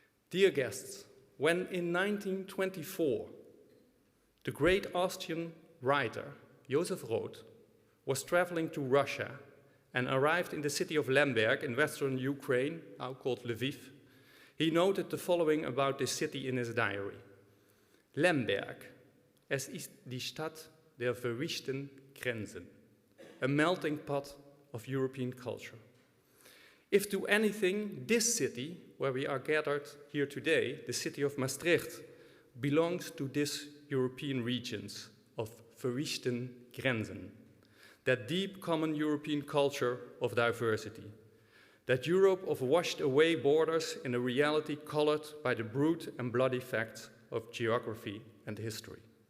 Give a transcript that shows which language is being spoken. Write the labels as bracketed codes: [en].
[en] Dear guests, when in 1924, the great Austrian writer Joseph Roth was traveling to Russia and arrived in the city of Lemberg in western Ukraine, now called Lviv, he noted the following about this city in his diary. Lemberg, [de] es ist die Stadt der verwischten Grenzen, [en] a melting pot of European culture. If to anything, this city, where we are gathered here today, the city of Maastricht, belongs to this European regions of [de] verwischten Grenzen, [en] that deep common European culture of diversity, that Europe of washed away borders in a reality colored by the brute and bloody facts of geography and history.